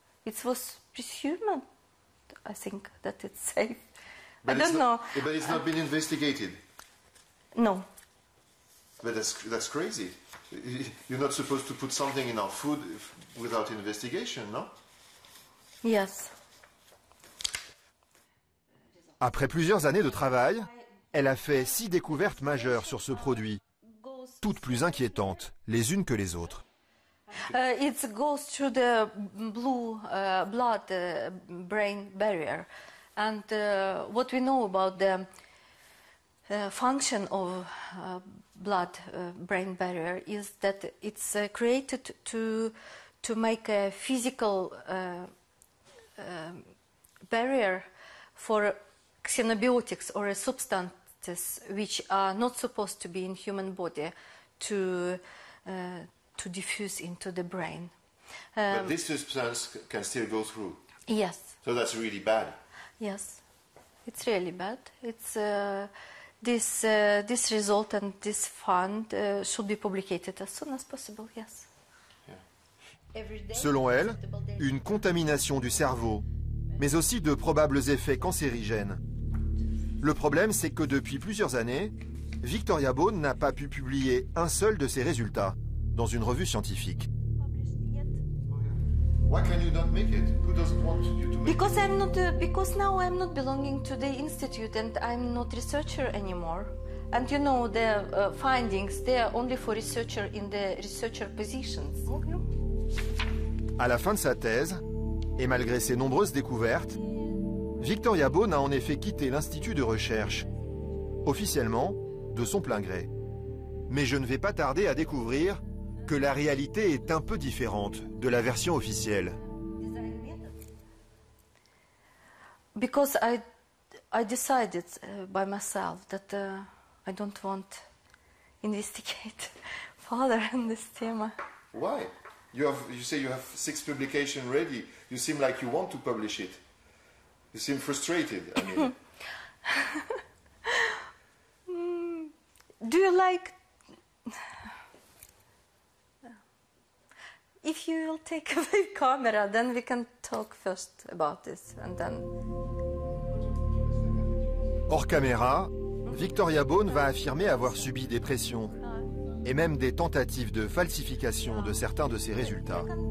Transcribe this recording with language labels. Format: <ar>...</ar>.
<en>It was presumed, I think, that it's safe. I don't know. But it's not been investigated. No. But that's crazy. You're not supposed to put something in our food without investigation, no? Yes.</en> <fr>Après plusieurs années de travail, elle a fait 6 découvertes majeures sur ce produit, toutes plus inquiétantes les unes que les autres.</fr> <en>It goes through the blood-brain barrier. And what we know about the function of blood-brain barrier is that it's created to make a physical barrier for xenobiotics or substances which are not supposed to be in human body to diffuse into the brain. But this substance can still go through. Yes. So that's really bad. Yes, it's really bad. It's this result and this fund should be publicated as soon as possible. Yes.</en> <fr>Selon elle, une contamination du cerveau, mais aussi de probables effets cancérigènes. Le problème, c'est que depuis plusieurs années, Victoria Bone n'a pas pu publier un seul de ses résultats dans une revue scientifique.</fr> <en>Why can you not make it? Who doesn't want you to make because it? Because now I'm not belonging to the institute and I'm not researcher anymore. And you know the findings, they are only for researcher in the researcher positions.</en> <fr>À la fin de sa thèse, et malgré ses nombreuses découvertes, Victoria Bone a en effet quitté l'institut de recherche, officiellement de son plein gré. Mais je ne vais pas tarder à découvrir que la réalité est un peu différente de la version officielle.</fr> <en>Because I decided by myself that I don't want investigate further in this theme. Why? You say you have 6 publications ready. You seem like you want to publish it. You seem frustrated. I mean. Do you like? If you will take away camera, then we can talk first about this, and then.</en> <fr>Hors caméra, Victoria Bone va affirmer avoir subi des pressions et même des tentatives de falsification de certains de ses résultats.</fr>